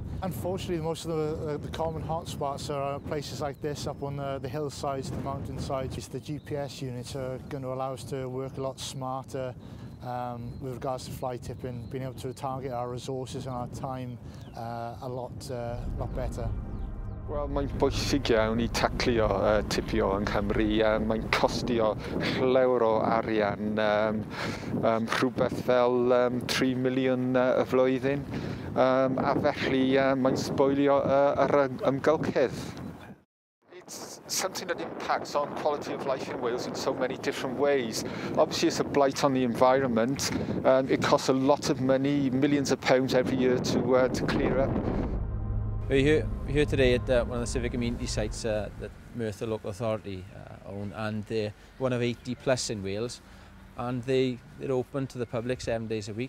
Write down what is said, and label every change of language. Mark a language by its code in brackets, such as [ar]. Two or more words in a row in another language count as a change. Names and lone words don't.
[en] Unfortunately, most of the common hotspots are places like this, up on the hillsides, the mountainsides. The GPS units are going to allow us to work a lot smarter with regards to fly tipping, being able to target our resources and our time a lot better. [cy] Wel, mae'n bwysig iawn I taclio tipio yng Nghymru. Mae'n costio llawer o arian, rhywbeth fel 3 miliwn y flwyddyn, a felly mae'n sboilio yr ymgylchedd. [en] It's something that impacts on quality of life in Wales in so many different ways. Obviously, it's a blight on the environment. It costs a lot of money, millions of pounds every year to clear up. We're here today at one of the civic amenity sites that Merthyr Local Authority own, and they're one of 80 plus in Wales, and they're open to the public 7 days a week.